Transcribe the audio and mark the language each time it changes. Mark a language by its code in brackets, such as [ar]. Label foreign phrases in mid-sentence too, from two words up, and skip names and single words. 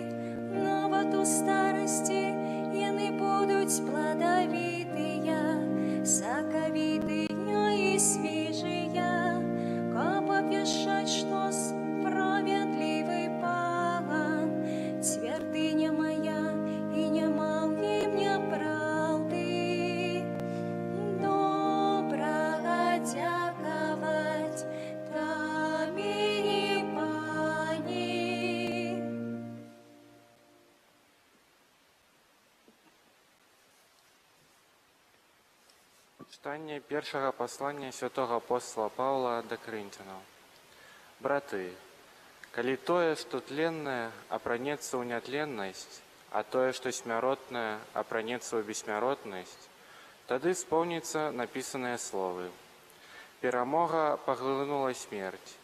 [be] Нават у старасці яны будуць пладавітыя, сакавітыя і свежыя, каб абвяшчаць, што справядлівы Пан, цвярдыня мая, і няма ў ім няпраўды. Добрага дзякаваць Табе, Пані. [uk] Читання першого послання святого апостола Павла до Коринтянаў. [be] Браты, калі тое, што тленнае, апранецца ў нятленнасць, а тое, што смяротнае, апранецца ў бессмяротнасць, тады споўніцца напісаныя словы. Перамога паглынула смерць.